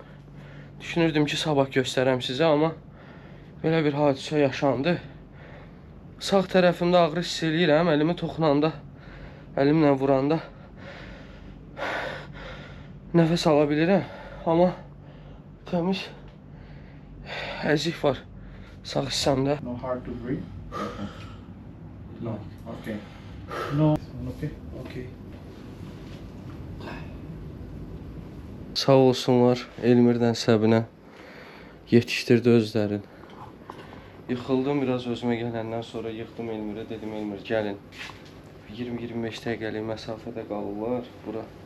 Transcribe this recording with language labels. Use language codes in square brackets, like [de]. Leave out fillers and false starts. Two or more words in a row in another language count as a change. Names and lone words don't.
[az] Düşünürdüm ki sabah göstərəm sizə, amma belə bir hadisə yaşandı. Sağ tərəfimdə ağrı hiss eləyirəm. Əlimi toxunanda, əlimlə vuranda nəfəs ala bilirəm. Amma təmiz əzik var sağ hissəmdə. [en] No hard to breathe? No. Okay. No. Okay. Okay. [az] Sağ olsunlar Elmirdən Səbinə yetişdirdi özlərin. Yıxıldım biraz özümə gələndən sonra yıxdım Elmirə, dedim Elmir gəlin. 20-25 dəqiqəlik məsafədə qalırlar bura.